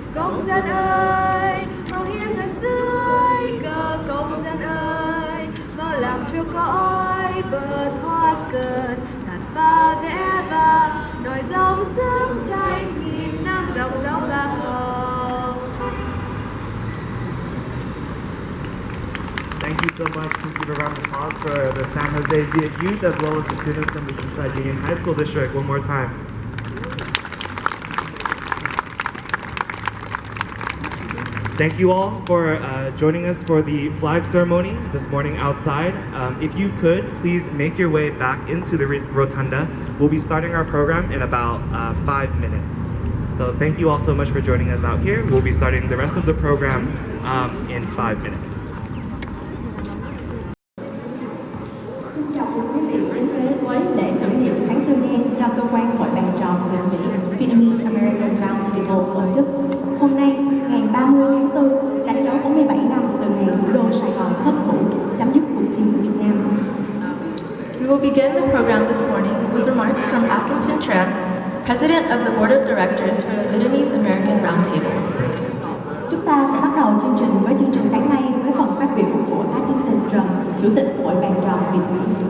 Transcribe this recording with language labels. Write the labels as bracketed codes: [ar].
[vi] Công dân ơi, mau hiến thân dưới cờ, công dân ơi, mau làm cho cõi bờ thoát cơn, thạt pha vẽ vang nòi giống sớm thanh nghìn năm dòng dấu ba hồng. [en] Thank you so much. Please give a round of applause for the San Jose Viet Youth as well as the students from the Eastside Union High School District one more time. Thank you all for joining us for the flag ceremony this morning outside. If you could, please make your way back into the rotunda. We'll be starting our program in about 5 minutes. So thank you all so much for joining us out here. We'll be starting the rest of the program in 5 minutes. [vi] Xin chào quý vị đến với lễ tưởng niệm tháng tư đen do cơ quan hội bàn tròn Việt Mỹ Vietnamese American Round Table tổ chức. Hôm nay, ngày 30 tháng 4, đánh dấu 47 năm từ ngày thủ đô Sài Gòn thất thủ, chấm dứt cuộc chiến Việt Nam. [en] We will begin the program this morning with remarks from Atkinson Tran, President of the Board of Directors for the Vietnamese American Roundtable. [vi] Chúng ta sẽ bắt đầu chương trình với chương trình sáng nay với phần phát biểu của Atkinson Tran, Chủ tịch Hội bàn tròn Việt Mỹ.